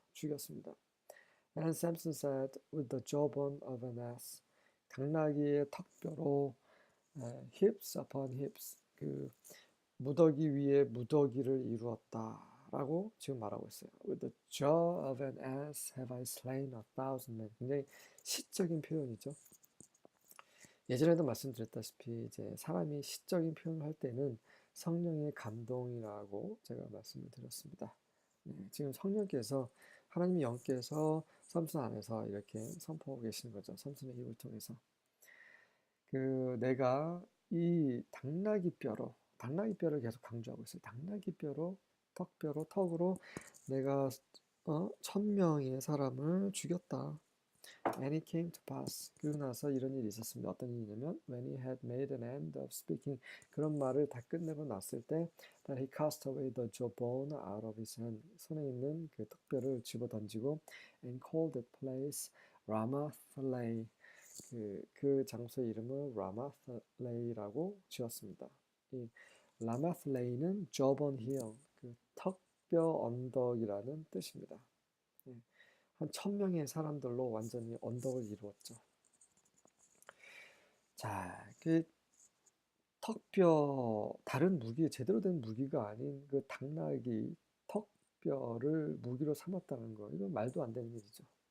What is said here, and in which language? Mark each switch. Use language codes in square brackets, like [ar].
[ko] 죽였습니다. [en] And Samson said, with the jawbone of an ass, [ko] 당나귀의 턱뼈로 [en] hips upon hips, [ko] 그 무더기 위에 무더기를 이루었다라고 지금 말하고 있어요. [en] With the jaw of an ass have I slain 1,000 men. [ko] 굉장히 시적인 표현이죠. 예전에도 말씀드렸다시피 이제 사람이 시적인 표현을 할 때는 성령의 감동이라고 제가 말씀을 드렸습니다. 지금 성령께서 하나님의 영께서 삼손 안에서 이렇게 선포하고 계시는 거죠. 삼손의 입을 통해서. 그 내가 이 당나귀 뼈를 계속 강조하고 있어요. 당나귀 뼈로 턱으로 내가 1,000명의 사람을 죽였다. [en] And it came to pass. [ko] 그러고 나서 이런 일이 있었습니다. 어떤 일이냐면 [en] when he had made an end of speaking, [ko] 그런 말을 다 끝내고 났을 때 [en] that he cast away the jawbone out of his hand, [ko] 손에 있는 그 턱뼈를 집어 던지고 [en] and called that place Ramath-lehi, [ko] 그 장소의 이름을 라마스레이라고 지었습니다. 이 라마스레이는 jawbone hill, 그 턱뼈 언덕이라는 뜻입니다. 한 1,000명의 사람들로 완전히 언덕을 이루었죠. 자, 그 턱뼈, 다른 무기, 제대로 된 무기가 아닌 그 당나귀 턱뼈를 무기로 삼았다는 거, 이건 말도 안 되는 일이죠.